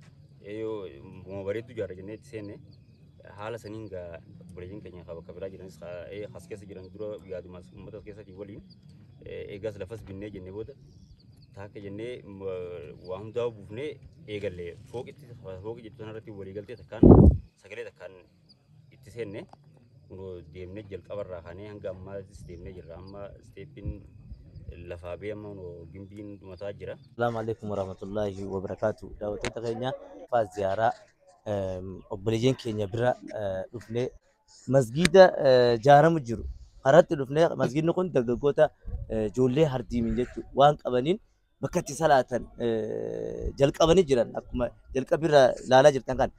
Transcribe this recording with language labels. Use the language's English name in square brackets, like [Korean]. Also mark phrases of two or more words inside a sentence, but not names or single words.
[Oromo] Yoo bareeddu jaarra jennee itti seenne haala saniin gaa buleeyyiin keenya bakka biraa jiranis as keessa jiran dura yaadumas uummata keessatti waliin eegas lafas binnee jennee booda taakka jennee waa hundaa buufnee eegalle fooqi jettu sanarratti walii galtee takkaan sagalee takkaan itti seenne deemnee jalqabarraa kaanee hanga ammaattis deemnee jirra. Amma isteeppiin lafaa bee amma gimbiin dhumataa jira. [Arabic] السلام عليكم ورحمة الله وبركاته. [Oromo] Daawwattoota keenya faa ziyaaraa obboleeyyiin keenya bira dhufnee masgiida jaaramu jiru. Haratti dhufnee masgiidni kun dargaggoota ijoollee hardiimin jechuudha waan qabaniin bakka itti salaatan jalqabanii jiran akkuma jalqabirra ilaalaa jirtan kan.